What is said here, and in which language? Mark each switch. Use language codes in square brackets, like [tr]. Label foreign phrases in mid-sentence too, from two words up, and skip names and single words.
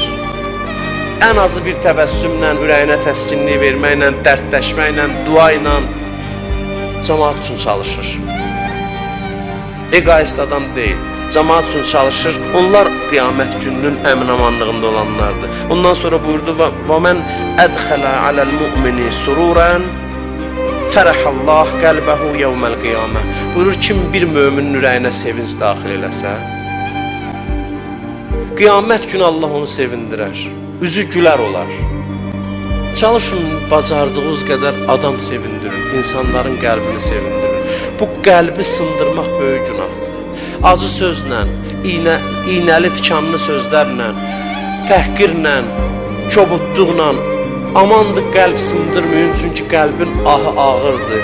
[az] Ən azı bir təbəssümlə, ürəyinə təskinlik verməklə, dərdləşməklə, dua ilə cəmaat üçün çalışır. Egoist adam deyil, cəmaat üçün çalışır. Onlar qiyamət gününün əmin-amanlığında olanlardır. Ondan sonra buyurdu, [ar] وَمَنْ أَدْخَلَ عَلَى الْمُؤْمِنِ سُرُورًا فَرَحَ اللّٰهُ قَلْبَهُ يَوْمَ الْقِيَامَةِ. [az] Buyurur, kim bir möminin ürəyinə sevinç daxil eləsə, qiyamət günü Allah onu sevindirər, üzü gülər olar. Çalışın, bacardığınız qədər adam sevindirin, insanların qəlbini sevindirin. Bu qəlbi sındırmaq böyük günahdır. Acı sözlə, iynəli tikanlı sözlərlə, təhqirlə, kobudluqla amandır qəlb sındırmayın, çünki qəlbin ahı ağırdır.